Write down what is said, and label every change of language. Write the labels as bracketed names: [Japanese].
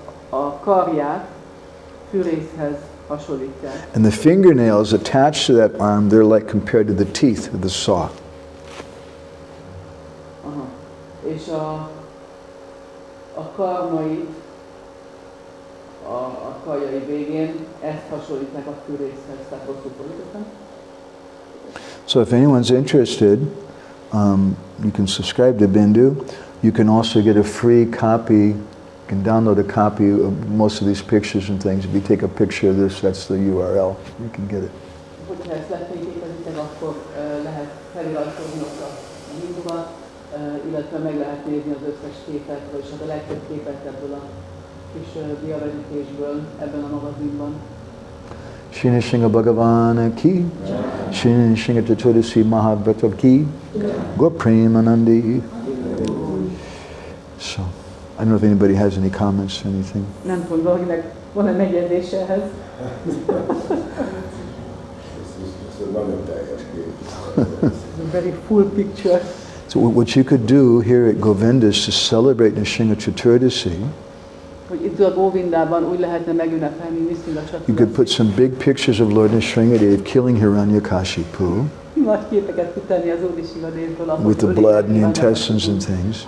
[Hungarian] A karját fűrészhez hasonlítják. [English] And the fingernails attached to that arm, they're like compared to the teeth of the saw. [Hungarian] És a karmait a karjai végén ezt hasonlítják a fűrészhez, tehát rosszul fordítottam. [English] So if anyone's interested, you can subscribe to Bindu. You can also get a free copy. You can download a copy of most of these pictures and things. If you take a picture of this, that's the URL. You can get it. [Hungarian] Hogyha ezt lefényképezitek, akkor lehet feliratkozni ott a Binduba, illetve meg lehet nézni az összes képet, vagyis a legtöbb képet ebből a kis diavetítésből ebben a magazinban. [Sanskrit] Shri Nrsimha Bhagavan ki, Shri Nrsimha Chaturasi Mahavrata ki, Gopremanandi. [English] So, I don't know if anybody has any comments, anything. [Hungarian] Nem tudom, valakinek van-e megjegyzése ehhez? [English] Very full picture. So what you could do here at Govinda's to celebrate Nrsimha Chaturdasi, [Hungarian] Hogy itt a Govindában úgy lehetne megünnepelni Nrsimha Chaturdasi. [English] you could put some big pictures of Lord Nrsimhadev killing Hiranyakashipu [Hungarian] Nagy képeket tud tenni az Úr Nrsimhadevből, [English] with the blood and the intestines and things.